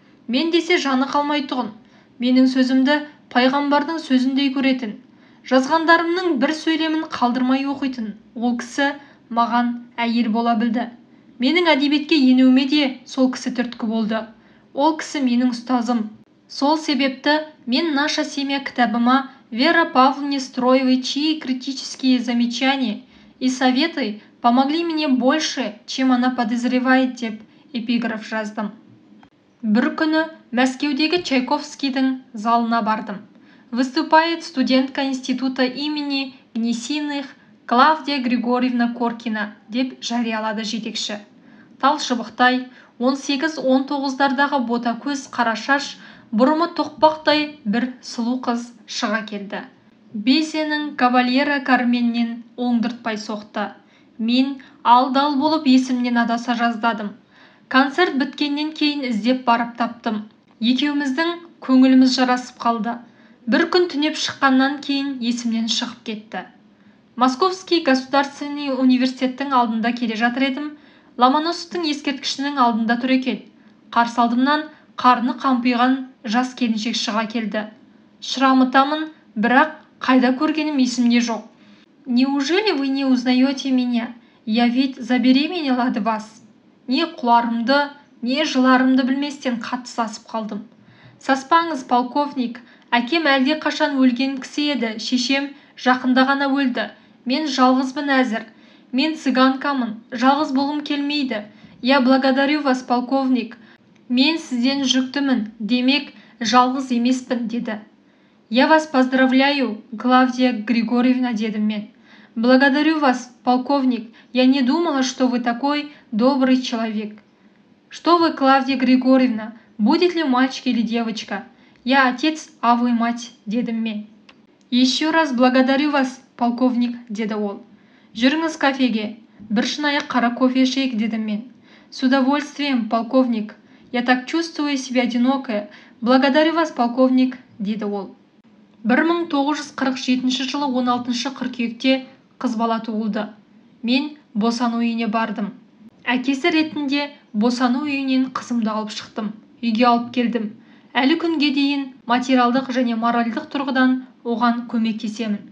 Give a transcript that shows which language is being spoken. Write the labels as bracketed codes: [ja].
[kk] Мен десе жаны қалмай тұғын. Менің сөзімді пайғамбардың сөзіндей көретін. Жазғандарымның бір сөйлемін қалдырмай оқитын. Ол кісі маған әйел бола білді. Менің әдебиетке енуіме де сол кісі түрткі болды. Ол кісі менің ұстазым. Сол себепті мен [ru] «Наша семья» [kk] кітабыма [ru] Вера Павловне Строевой, чьи критические замечания и советы помогли мне больше, чем она подозревает, [kk] деп эпиграф жаздым. Бір күні Мәскеудегі Чайковскийдің залына бардым. [ru] Выступает студентка института имени Гнесиных Клавдия Григорьевна Коркина, [kk] деп жариялады жетекші. Тал шыбықтай, 18-19-дардағы бота көз, қара шаш, бұрымы тоқпақтай бір сұлу қыз шыға келді. Безенің кавалера Карменнен оңдыртпай соқты. Мен алдал болып есімнен адаса жаздадым. Концерт біткеннен кейін іздеп барып таптым. Екеуміздің көңіліміз жарасып қалды. Бір күн түнеп шыққаннан кейін есімнен шығып кетті. Московский государственный университеттің алдында келе жатыр едім. Ломоносовтың ескерткішінің алдында тұр екен. Қарсы алдымнан қарны қампиған жас келіншек шыға келді. Шырамытамын, бірақ қайда көргенім есімде жоқ. [ru] «Неужели вы не узнаете меня? Я ведь забеременела от вас». [kk] Не құларымды, не жыларымды білместен қатты сасып қалдым. «Саспаңыз, полковник, әкем әлде қашан өлген кісі еді, шешем жақында ғана өлді. Мен жалғызбын әзір. Мен цыганкамын, жалғыз болғым келмейді. [ru] Я благодарю вас, полковник. [kk] Мен сізден жүктімін, демек жалғыз емеспін», деді. [ru] «Я вас поздравляю, Клавдия Григорьевна», [kk] дедім мен. [ru] «Благодарю вас, полковник. Я не думала, что вы такой добрый человек». «Что вы, Клавдия Григорьевна, будет ли мальчик или девочка? Я отец, а вы мать», [kk] дедім мен. [ru] «Еще раз благодарю вас, полковник», [kk] деді ол. «Жүріңіз кафеге, бір шынайы қара кофе ішейік», дедім мен. [ru] «С удовольствием, полковник. Я так чувствую себя одинокая. Благодарю вас, полковник», [kk] деді ол. 1947 жылы 16 қыркүйекте қыз бала туылды. Мен босану үйіне бардым. Әкесі ретінде босану үйінен қызымды алып шықтым. Үйге алып келдім. Әлі күнге дейін материалдық және моральдық тұрғыдан оған көмектесемін.